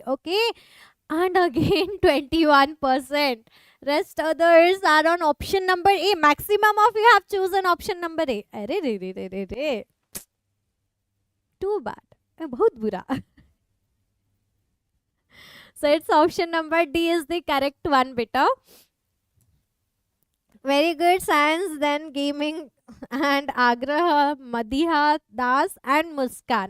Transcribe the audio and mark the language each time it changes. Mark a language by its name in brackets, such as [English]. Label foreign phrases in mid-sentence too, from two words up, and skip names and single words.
[English] Okay. And again 21%. Rest others are on option number A. Maximum of you have chosen option number A. Arre re re re re re. Too bad. [Hindi] बहुत बुरा. [English] So it's option number D is the correct one, beta. Very good. Science, then gaming and Agraha, Madiha, Das and Muskan.